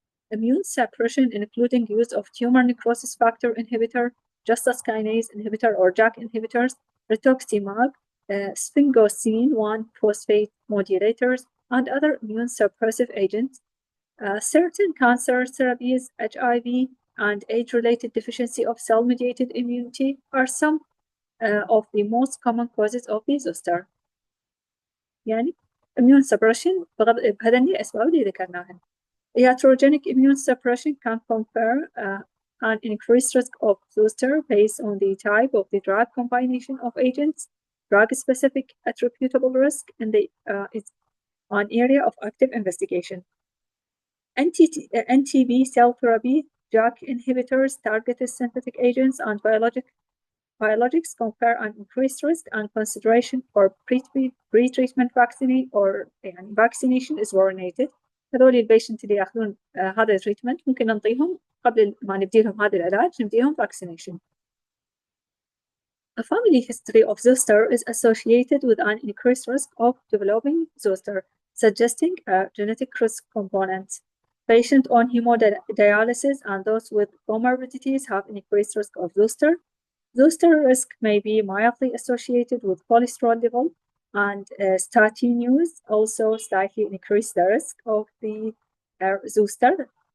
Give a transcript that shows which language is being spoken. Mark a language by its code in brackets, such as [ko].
[en] Immune suppression, including use of tumor necrosis factor inhibitor, justus kinase inhibitor or JAK inhibitors, rituximab, sphingosine 1 phosphate modulators, and other immune suppressive agents. Certain cancer therapies, HIV, and age-related deficiency of cell-mediated immunity are some of the most common causes of the zoster. [ar] يعني immune suppression بهذني الأسباب اللي ذكرناهن. [en] Iatrogenic immune suppression can confer an increased risk of zoster based on the type of the drug combination of agents. Drug-specific attributable risk in the is an area of active investigation. NTB cell therapy, JAK inhibitors, targeted synthetic agents, and biologics confer an increased risk and consideration for pre-treatment vaccination is warranted. [ar] هذول البيشنت اللي ياخذون هذا التريتمنت ممكن نعطيهم قبل ما نبدي لهم هذا العلاج نبديهم vaccination. [en] A family history of zoster is associated with an increased risk of developing zoster, suggesting a genetic risk component. Patients on hemodialysis and those with comorbidities have increased risk of zoster. Zoster risk may be mildly associated with cholesterol level, and statin use also slightly increase the risk of the zoster.